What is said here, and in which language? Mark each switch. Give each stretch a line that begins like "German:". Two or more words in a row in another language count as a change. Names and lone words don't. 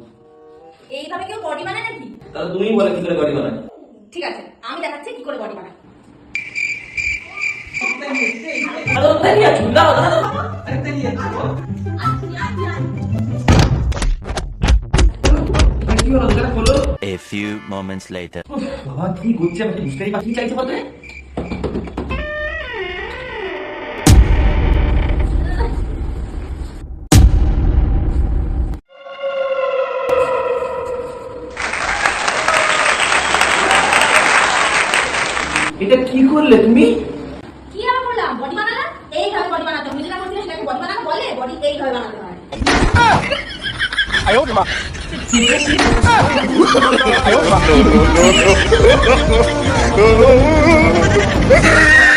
Bangla: এইভাবে কেউ বডি বানায় নাকি? তাহলে তুমিই বলে কি করে বডি বানায়। ঠিক আছে, আমি দেখাচ্ছি কি করে বডি বানায়। আরে তাই আছে দাও দাও। আরে তাই আছে। কি হলো দোকানে খোলো।
English: A few moments later.
Bangla: বাবা কি করছে আমি বুঝতেই পারছি চাইছে বলতে। এটা কি করলে তুমি? কি আর করলাম? বডি বানালাম। এইভাবে বডি বানাতে হয়। তুমি যেটা বলছিলে সেটাকে বডি বানানো বলে? বডি এইভাবে বানাতে হয়।
Chinese: 哎呦我的妈！哎呦我的妈！